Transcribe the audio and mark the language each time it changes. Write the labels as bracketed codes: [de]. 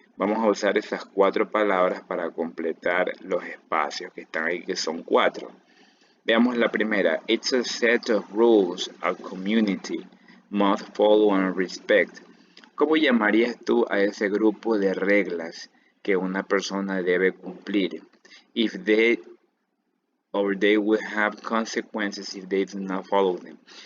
[es] Vamos a usar estas 4 palabras para completar los espacios que están ahí, que son 4. Veamos la primera. [en] It's a set of rules a community must follow and respect. [es] ¿Cómo llamarías tú a ese grupo de reglas que una persona debe cumplir? [en] If they will have consequences if they do not follow them.